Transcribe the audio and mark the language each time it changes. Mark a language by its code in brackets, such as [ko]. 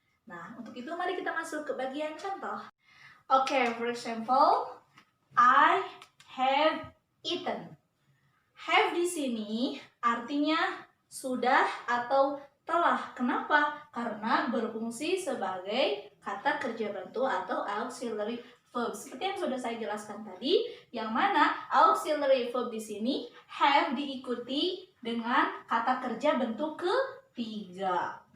[id] Nah, untuk itu mari kita masuk ke bagian contoh. [en] Okay, for example, I have eaten. [id] Have di sini artinya sudah atau telah. Kenapa? Karena berfungsi sebagai kata kerja bantu atau auxiliary verb. Seperti yang sudah saya jelaskan tadi, yang mana auxiliary verb di sini have diikuti dengan kata kerja bentuk ketiga.